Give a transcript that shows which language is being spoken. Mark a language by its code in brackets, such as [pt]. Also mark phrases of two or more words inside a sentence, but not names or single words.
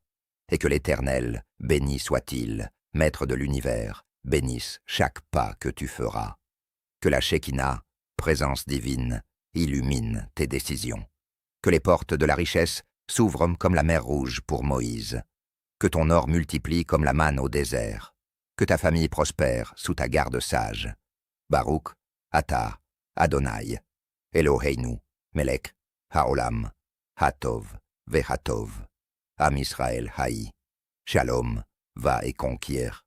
[fr] Et que l'Éternel, béni soit-il, maître de l'univers, bénisse chaque pas que tu feras. Que la Shekinah, présence divine, illumine tes décisions. Que les portes de la richesse s'ouvrent comme la mer Rouge pour Moïse. Que ton or multiplie comme la manne au désert. Que ta famille prospère sous ta garde sage. [he] ברוך אתה אדני אלהינו מלך העולם הטוב והטוב עם ישראל חי. [fr] Shalom, va et conquiert.